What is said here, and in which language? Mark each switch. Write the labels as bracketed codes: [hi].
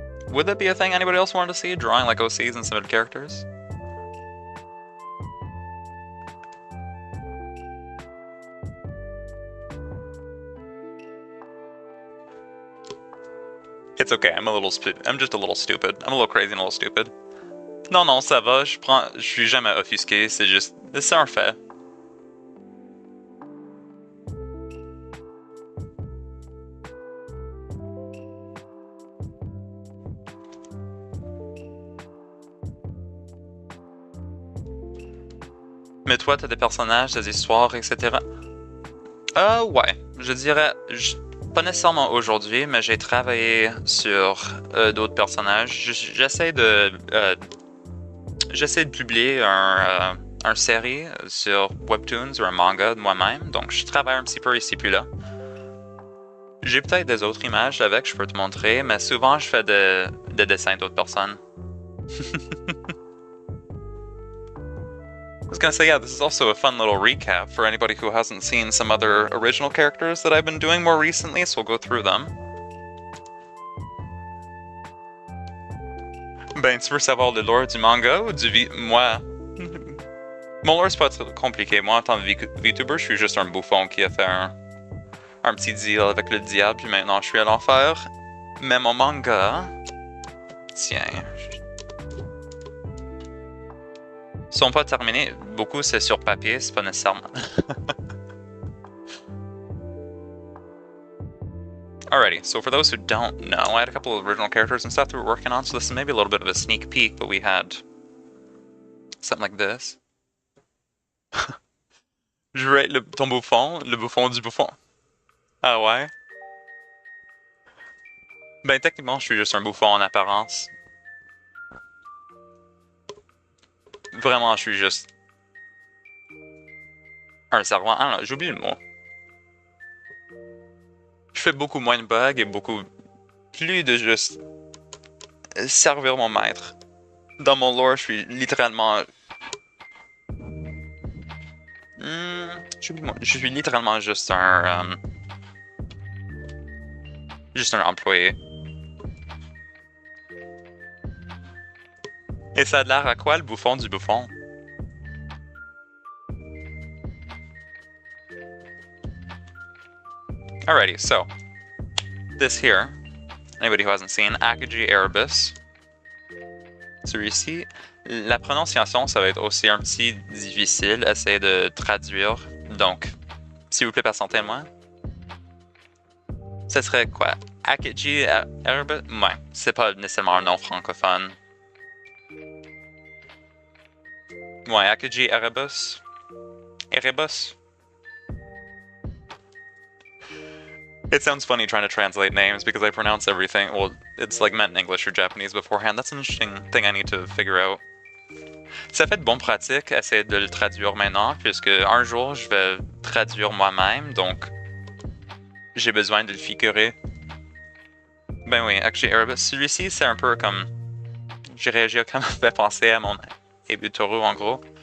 [en] Would that be a thing anybody else wanted to see? Drawing like OCs and submitted characters? It's okay, I'm just a little stupid. I'm a little crazy and a little stupid. [fr] Non, non, ça va, je suis jamais offusqué, c'est un fait. Mais toi, t'as des personnages, des histoires, etc. Ouais, je dirais, pas nécessairement aujourd'hui, mais j'ai travaillé sur d'autres personnages. J'essaie de publier un série sur Webtoons ou un manga de moi-même, donc je travaille un petit peu ici puis là. J'ai peut-être des autres images avec, je peux te montrer, mais souvent je fais des dessins d'autres personnes. [en] I was gonna say, yeah, this is also a fun little recap for anybody who hasn't seen some other original characters that I've been doing more recently, so we'll go through them. [fr] Ben, tu veux savoir le lore du manga ou Moi... Mon lore, c'est pas très compliqué. Moi, en tant que vtuber, je suis juste un bouffon qui a fait un petit deal avec le diable, puis maintenant je suis à l'enfer. Mais mon manga... Tiens... Sont pas terminés. Beaucoup, c'est sur papier, c'est pas nécessairement... [en] Alrighty, so for those who don't know, I had a couple of original characters and stuff that we're working on, so this is maybe a little bit of a sneak peek, but we had something like this. [fr] Je vais être ton bouffon, le bouffon du bouffon. Ah ouais? Ben techniquement, je suis juste un bouffon en apparence. Vraiment, je suis juste un servant. Ah non, j'oublie le mot. Je fais beaucoup moins de bugs et beaucoup plus de juste servir mon maître. Dans mon lore, je suis littéralement... Je suis littéralement juste un employé. Et ça a l'air à quoi le bouffon du bouffon? [en] Alrighty, so this here, anybody who hasn't seen, Akagi Erebus. [fr] Celui-ci, la prononciation, ça va être aussi un petit difficile, essayer de traduire. Donc, s'il vous plaît, patientez-moi. Ce serait quoi? Akagi Erebus? Ouais, c'est pas nécessairement un nom francophone. Ouais, Akagi Erebus. Erebus. [en] It sounds funny trying to translate names because I pronounce everything. Well, it's like meant in English or Japanese beforehand. That's an interesting thing I need to figure out. [fr] Ça fait de bonnes pratiques, essayer de le traduire maintenant, puisque un jour je vais traduire moi-même, donc j'ai besoin de le figurer. Ben oui, actually, celui-ci c'est un peu comme. J'ai réagi comme ça me fait penser à mon Ebutoro en gros.